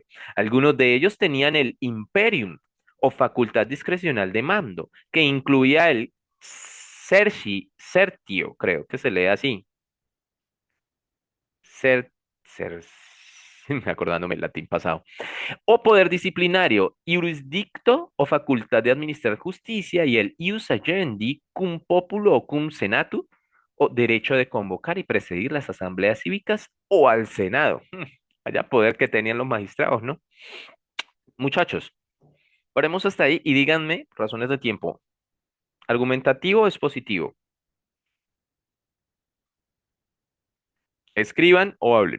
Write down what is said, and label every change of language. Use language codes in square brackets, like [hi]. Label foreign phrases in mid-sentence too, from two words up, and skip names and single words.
[es] Algunos de ellos tenían el imperium o facultad discrecional de mando, que incluía el certio, creo que se lee así. Cer, cer- acordándome el latín pasado. O poder disciplinario, jurisdicto o facultad de administrar justicia y el [la] ius agendi cum populo [es] o [la] cum senatu [es] o derecho de convocar y presidir las asambleas cívicas o al Senado. Vaya poder que tenían los magistrados, ¿no? Muchachos, paremos hasta ahí y díganme, razones de tiempo, ¿argumentativo o expositivo? Escriban o hablen.